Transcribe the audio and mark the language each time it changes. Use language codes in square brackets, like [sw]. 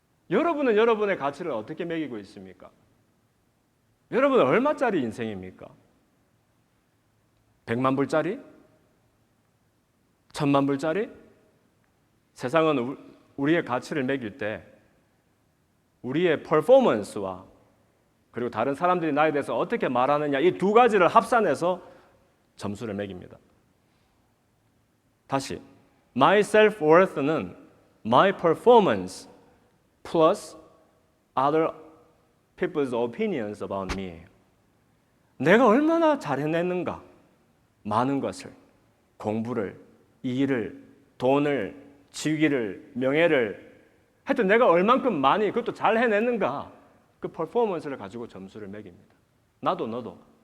[ko] 여러분은 여러분의 가치를 어떻게 매기고 있습니까? 여러분은 얼마짜리 인생입니까? 100만 불짜리? 1000만 불짜리? 세상은 우리의 가치를 매길 때 우리의 퍼포먼스와 그리고 다른 사람들이 나에 대해서 어떻게 말하느냐, 이 두 가지를 합산해서 점수를 매깁니다. [en] 다시, my self-worth는 my performance plus other people's opinions about me. [ko] 내가 얼마나 잘해냈는가, 많은 것을, 공부를, 일을, 돈을, 직위를, 명예를, 하여튼 내가 얼만큼 많이 그것도 잘 해냈는가, 그 퍼포먼스를 가지고 점수를 매깁니다. 나도 너도.